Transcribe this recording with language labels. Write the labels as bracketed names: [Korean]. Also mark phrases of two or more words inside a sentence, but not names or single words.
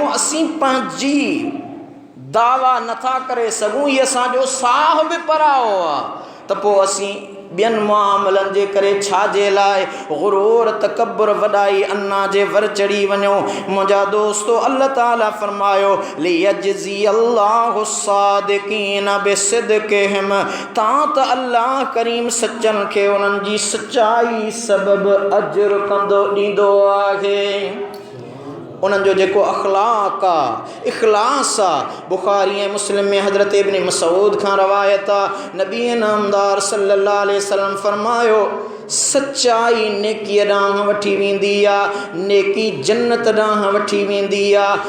[Sindhi] असीं पंहिंजी दावा नथा करे सघूं, इहो असांजो साह बि पराओ आहे, त पोइ असीं ॿियनि मामलनि जे करे छाजे लाइ गुरूर तकब्बुर वॾाई अन्ना जे वर चढ़ी वञो। मुंहिंजा दोस्तो, अल्लाह ताला फरमायो [Arabic] ليجزي الله الصادقين بصدقهم, [Sindhi] तां त अल्लाह करीम सचनि खे उन्हनि जी सचाई सबबु अजर कंदो ॾींदो आहे। उन्हनि जो जेको अखलाक आहे, इखलास आहे। बुखारी ऐं मुस्लिम में हज़रत इब्न मसूद खां रवायत आहे, नबी नामदार [Arabic] صلى الله عليه وسلم [Sindhi] फरमायो सच्चाई नेकीअ ॾांहुं वठी वेंदी आहे, नेकी जन्नत ॾांहुं वठी वेंदी आहे।